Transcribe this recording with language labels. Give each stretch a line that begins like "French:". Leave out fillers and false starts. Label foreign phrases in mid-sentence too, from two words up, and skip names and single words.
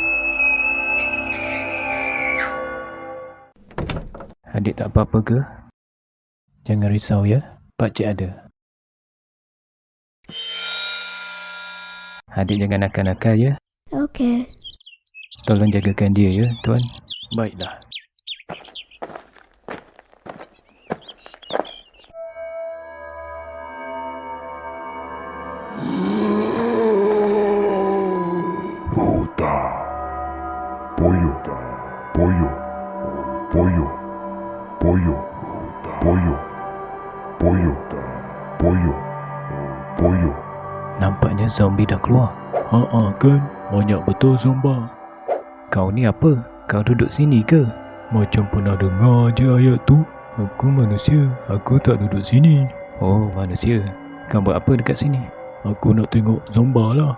Malay: Adik tak apa-apa ke? Jangan risau ya, Pakcik ada. Adik jangan nakal-nakal ya. Okey. Tolong jagakan dia ya, Tuan. Baiklah. Huta. Pollo. Pollo. Pollo. Pollo. Pollo. Pollo. Pollo. Pollo. Nampaknya zombie dah keluar. Kan? Banyak betul zomba. Kau ni apa? Kau duduk sini ke? Macam pernah dengar je ayat tu. Aku manusia. Aku tak duduk sini. Oh, manusia. Kau buat apa dekat sini? Aku nak tengok zomba lah.